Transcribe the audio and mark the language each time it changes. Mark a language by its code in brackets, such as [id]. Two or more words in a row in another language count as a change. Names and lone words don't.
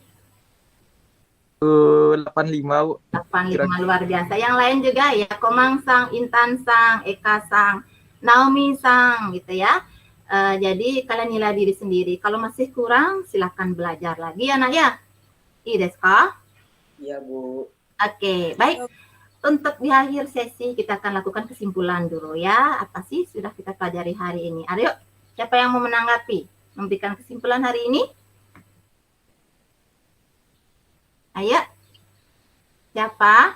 [id] 85, Bu. 85, luar biasa. Yang lain juga ya, Komang Sang, Intan Sang, Eka Sang, Naomi Sang gitu ya. Jadi kalian nilai diri sendiri. Kalau masih kurang, silakan belajar lagi anak ya. [ja] Ii desu ka? [id] Iya, Bu. Oke, baik. Untuk di akhir sesi kita akan lakukan kesimpulan dulu ya. Apa sih sudah kita pelajari hari ini? Ayo, siapa yang mau menanggapi? Memberikan kesimpulan hari ini? Ayo. Siapa?